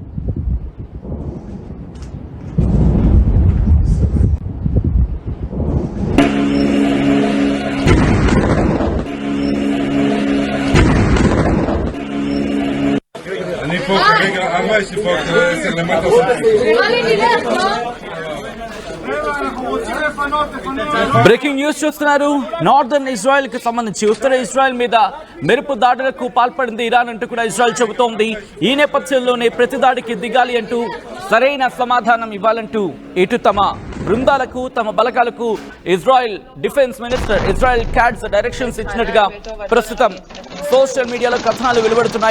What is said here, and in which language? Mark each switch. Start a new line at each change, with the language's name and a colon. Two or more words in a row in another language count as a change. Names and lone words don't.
Hebrew: אני פה כרגע, אבא יש לי פה 10 למטה.
Telugu: బ్రేకింగ్ న్యూస్ చూస్తున్నారు. నార్దర్న్ ఇజ్రాయెల్ కి సంబంధించి ఉత్తర ఇజ్రాయెల్ మీద మెరుపు దాడులకు పాల్పడింది ఇరాన్ అంటూ కూడా ఇజ్రాయెల్ చెబుతోంది. ఈ నేపథ్యంలోనే ప్రతి దాడికి దిగాలి అంటూ సరైన సమాధానం ఇవ్వాలంటూ ఇటు తమ బృందాలకు తమ బలగాలకు ఇజ్రాయెల్
English: Defence Minister
Telugu: ఇజ్రాయెల్ కాడ్స్ డైరెక్షన్స్ ఇచ్చినట్టుగా ప్రస్తుతం
English: social mediaలో
Telugu: కథనాలు వెలువడుతున్నాయి.